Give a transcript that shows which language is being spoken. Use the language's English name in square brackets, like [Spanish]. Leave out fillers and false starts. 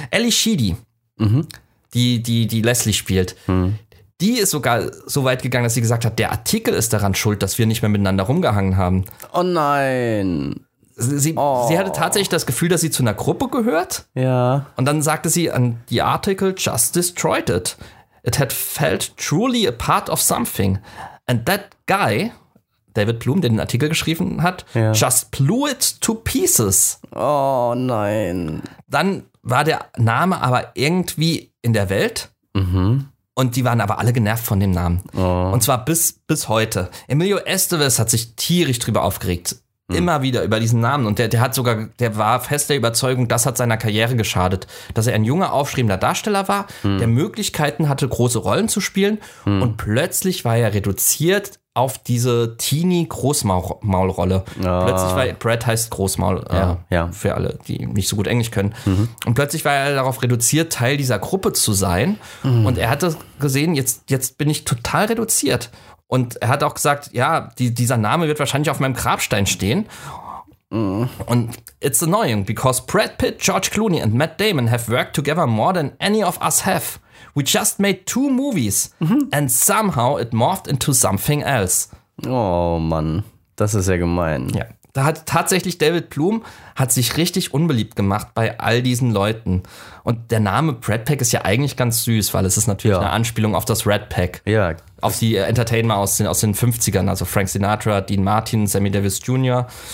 [German] Ellie Sheedy, die Leslie spielt, die ist sogar so weit gegangen, dass sie gesagt hat, der Artikel ist daran schuld, dass wir nicht mehr miteinander rumgehangen haben. Oh nein. Sie hatte tatsächlich das Gefühl, dass sie zu einer Gruppe gehört. Ja. Und dann sagte sie, [English] an the article just destroyed it. It had felt truly a part of something. And that guy, David Blum, [German] der den Artikel geschrieben hat, ja, [English] just blew it to pieces. [German] Oh nein. Dann war der Name aber irgendwie in der Welt. Mhm. Und die waren aber alle genervt von dem Namen. Oh. Und zwar bis heute. Emilio Estevez hat sich tierisch drüber aufgeregt. Immer wieder über diesen Namen. Und der war fest der Überzeugung, das hat seiner Karriere geschadet. Dass er ein junger, aufstrebender Darsteller war, der Möglichkeiten hatte, große Rollen zu spielen. Hm. Und plötzlich war er reduziert auf diese Teenie-Großmaulrolle. Ja. Plötzlich war Brad heißt Großmaul, für alle, die nicht so gut Englisch können. Mhm. Und plötzlich war er darauf reduziert, Teil dieser Gruppe zu sein. Mhm. Und er hatte gesehen, jetzt bin ich total reduziert. Und er hat auch gesagt, ja, dieser Name wird wahrscheinlich auf meinem Grabstein stehen. Und [English] it's annoying, because Brad Pitt, George Clooney and Matt Damon have worked together more than any of us have. We just made two movies and somehow it morphed into something else. [German] Oh Mann, das ist ja gemein. Ja, da hat tatsächlich David Blum hat sich richtig unbeliebt gemacht bei all diesen Leuten. Und der Name Brad Pack ist ja eigentlich ganz süß, weil es ist natürlich eine Anspielung auf das Red Pack. Ja. Auf die Entertainer aus den 50ern, also Frank Sinatra, Dean Martin, Sammy Davis Jr.